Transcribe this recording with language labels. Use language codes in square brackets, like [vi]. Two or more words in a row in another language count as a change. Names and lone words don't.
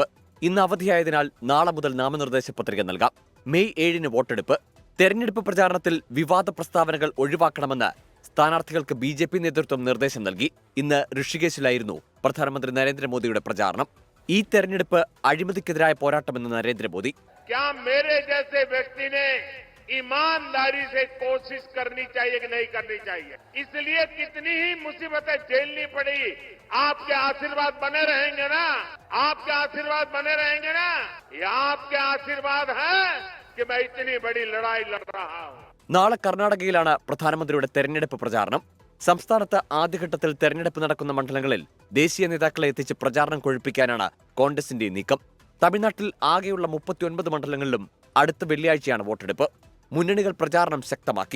[ml] ഇന്ന് അവധിയായതിനാൽ നാളെ മുതൽ നാമനിർദ്ദേശ പത്രിക നൽകാം. മെയ് 7-ന് വോട്ടെടുപ്പ്. തെരഞ്ഞെടുപ്പ് പ്രചാരണത്തിൽ വിവാദ പ്രസ്താവനകൾ ഒഴിവാക്കണമെന്ന് സ്ഥാനാർത്ഥികൾക്ക് ബിജെപി നേതൃത്വം നിർദ്ദേശം നൽകി. ഇന്ന് ഋഷികേശിലായിരുന്നു പ്രധാനമന്ത്രി നരേന്ദ്രമോദിയുടെ പ്രചാരണം. ഈ തെരഞ്ഞെടുപ്പ് അഴിമതിക്കെതിരായ പോരാട്ടമെന്ന് നരേന്ദ്രമോദി. [hi] ईमानदारी से कोशिश करनी चाहिए कि नहीं करनी चाहिए, इसलिए कितनी ही मुसीबतें झेलनी पड़ी, आपके आशीर्वाद बने रहेंगे ना, आपके आशीर्वाद बने रहेंगे ना, ये आपके आशीर्वाद है कि मैं इतनी बड़ी लड़ाई लड़ रहा हूं. [ml] നാളെ കർണാടകയിലാണ് പ്രധാനമന്ത്രിയുടെ തെരഞ്ഞെടുപ്പ് പ്രചാരണം. സംസ്ഥാനത്ത് ആദ്യഘട്ടത്തിൽ തെരഞ്ഞെടുപ്പ് നടക്കുന്ന മണ്ഡലങ്ങളിൽ ദേശീയ നേതാക്കളെ എത്തിച്ച് പ്രചാരണം കൊഴുപ്പിക്കാനാണ് കോൺഗ്രസിന്റെ നീക്കം. തമിഴ്നാട്ടിൽ ആകെയുള്ള 39 മണ്ഡലങ്ങളിലും അടുത്ത വെള്ളിയാഴ്ചയാണ് വോട്ടെടുപ്പ്. മുന്നണികൾ പ്രചാരണം ശക്തമാക്കി.